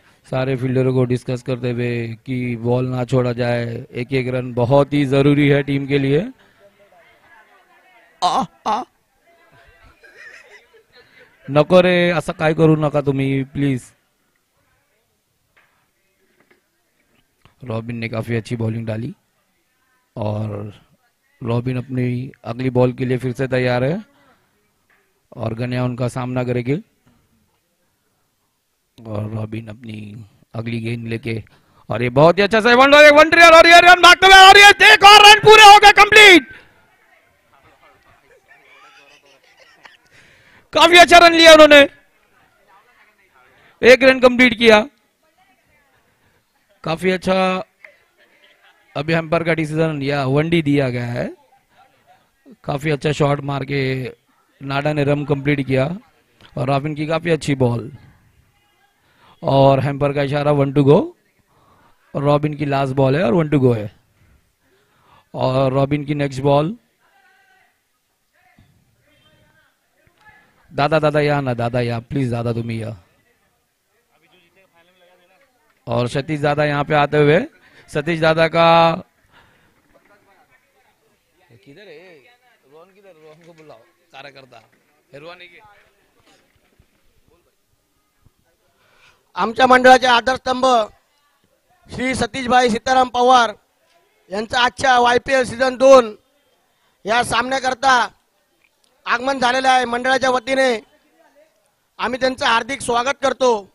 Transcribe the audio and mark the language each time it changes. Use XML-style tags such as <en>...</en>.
<hi>सारे फील्डरों को डिस्कस करते हुए कि बॉल ना छोड़ा जाए. एक एक रन बहुत ही जरूरी है टीम के लिए.</hi> <mr>नको रे असं काय करू नका तुम्ही प्लीज.</mr> <hi>रॉबिन ने काफी अच्छी बॉलिंग डाली और रॉबिन अपनी अगली बॉल के लिए फिर से तैयार है. और गन्या उनका सामना करेंगे. और रॉबिन अपनी अगली गेंद लेके. और ये बहुत ही अच्छा से वन ट्रियर और ये रन भागते हुए और ये एक और रन पूरे हो गए कंप्लीट. काफी अच्छा रन लिया उन्होंने. एक रन कंप्लीट किया. काफी अच्छा अभी एम्पायर का डिसीजन या वनडी दिया गया है. काफी अच्छा शॉट मार के नाडा ने रन कंप्लीट किया. और रॉबिन की काफी अच्छी बॉल और एम्पायर का इशारा 1 टू गो. और रॉबिन की लास्ट बॉल है और 1 टू गो है. और रॉबिन की नेक्स्ट बॉल.</hi> <mr>दादा या ना दादा या प्लीज दादा तुम्ही या.</mr> <hi>और सतीश दादा यहाँ पे आते हुए, सतीश दादा का किधर है रोहन, किधर रोहन को बुलाओ, कार्यकर्ता रोहन है</hi> <mr>आमच्या मंडळाचे आधारस्तंभ श्री सतीशभाई सीताराम पवार यांचं आजच्या YPL सीझन 2 या सामन्याकरता आगमन झालेलं आहे. मंडळाच्या वतीने आम्ही त्यांचं हार्दिक स्वागत करतो.</mr>